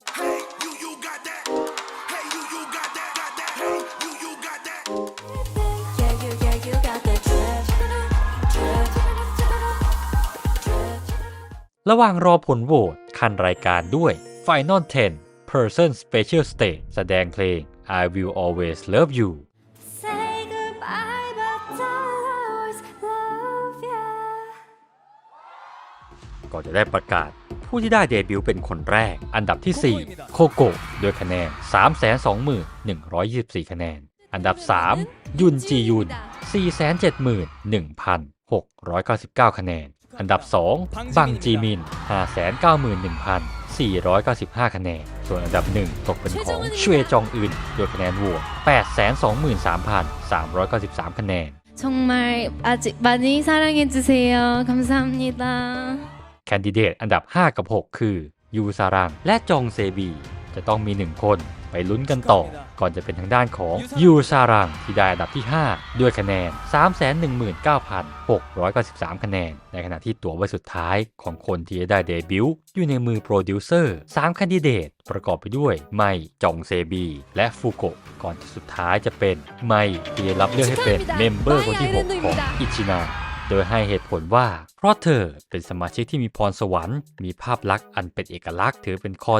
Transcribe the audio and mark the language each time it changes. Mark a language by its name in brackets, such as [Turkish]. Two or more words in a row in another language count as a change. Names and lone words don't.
[Thai] ระหว่างรอผลโหวตคันรายการด้วย [English] Final 10 Person Special Stage [Thai] แสดงเพลง I Will Always Love You [English] Say goodbye but I'll always love you [Thai] ก็จะได้ประกาศผู้ที่ได้เดบิวต์เป็นคนแรกอันดับที่ 4 โคโกะด้วยคะแนน 321,124 คะแนนอันดับ 3 ยุนจียุน 471,699 คะแนนอันดับ 2 บังจีมิน 591,495 คะแนนส่วนอันดับ 1 ตกเป็นของเชยจองอึนด้วยคะแนนโหวต 823,393 คะแนน [Korean] 정말 아직 많이 사랑해주세요. 감사합니다. [Thai] แคนดิเดตอันดับ 5 กับ 6 คือยูซารังและจองเซบีจะต้องมี 1 คนไปลุ้นกันต่อก่อนจะเป็นทางด้านของยูซารังที่ได้อันดับที่ 5 ด้วยคะแนน 319,693 คะแนนในขณะที่ตัวไว้สุดท้ายของคนที่จะได้เดบิวต์อยู่ในมือโปรดิวเซอร์3แคนดิเดตประกอบไปด้วยไมจองเซบีและฟูโกะก่อนที่สุดท้ายจะเป็นไมที่ได้รับเลือกให้เป็นเมมเบอร์คนที่ 6 ของอิชินาเดโดยให้เหตุผลว่าเพราะเธอเป็นสมาชิกที่มีพรสวรรค์มีภาพลักษณ์อันเป็นเอกลักษณ์ถือเป็นคอ